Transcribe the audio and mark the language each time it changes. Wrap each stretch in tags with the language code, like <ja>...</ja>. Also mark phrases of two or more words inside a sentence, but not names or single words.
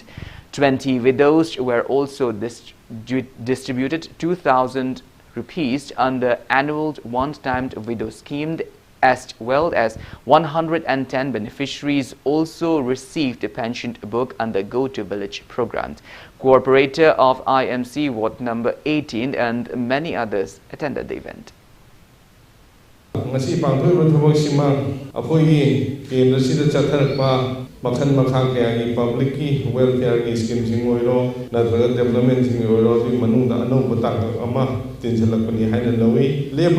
<en>20 widows were also distributed 2,000 rupees under annual one-time widow scheme, as well as 110 beneficiaries also received a pension book under Go to Village program. Cooperator of IMC Ward number 18 and many others attended the event.</en> <mni>Ngasi pangthoi thobok sima akhoi kendra sida chatharakpa makhan makha kya gi public ki welfare ki scheme sing oiro nathra development sing oiro ji manung da anou bata ama tinjalakpani haina lawi lepa</mni>